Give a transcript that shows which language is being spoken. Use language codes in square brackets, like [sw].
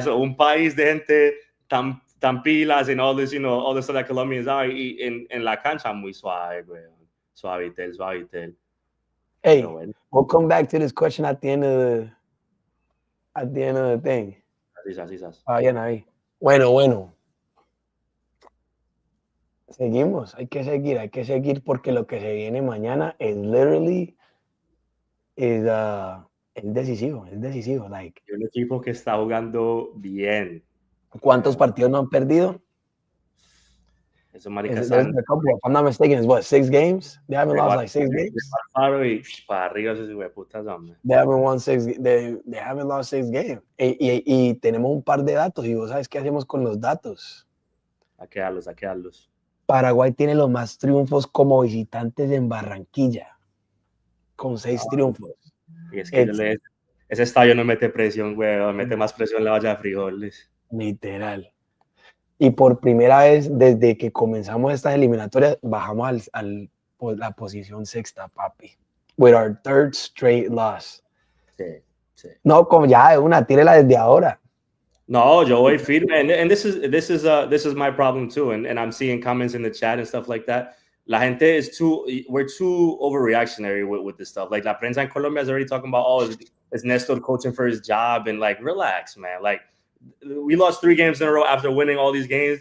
[en] So [es] un país de gente tan pilas [en] and all this, all the stuff that Colombians are in [es] la cancha muy suave, güey. Suavitel. [en] Hey, we'll come back to this question at the end of the thing. [es] Bien ahí. Bueno. Seguimos, hay que seguir porque lo que se viene mañana es literally es decisivo. [en] Like, [es] un equipo que está jugando bien. ¿Cuántos partidos no han perdido? Eso, marica, [en] if I'm not mistaken, it's what, 6 games? They haven't lost like 6 games? They haven't won 6, they haven't lost 6 games. [es] Y tenemos un par de datos, y vos sabes qué hacemos con los datos. A qué darlos. Paraguay tiene los más triunfos como visitantes en Barranquilla, con 6 triunfos. Y es que ese estadio no mete presión, güey, mete más presión en la olla de frijoles. Literal. Y por primera vez desde que comenzamos estas eliminatorias, bajamos la posición 6ª, papi. [en] With our 3rd straight loss. [es] Sí. No, como ya tírela desde ahora. No, yo voy firme, [en] and this is my problem too, and I'm seeing comments in the chat and stuff like that. [es] La gente [en] we're too overreactionary with this stuff. Like [es] la prensa [en] in Colombia is already talking about, is Nestor coaching for his job, and like, relax, man. Like, we lost 3 games in a row after winning all these games.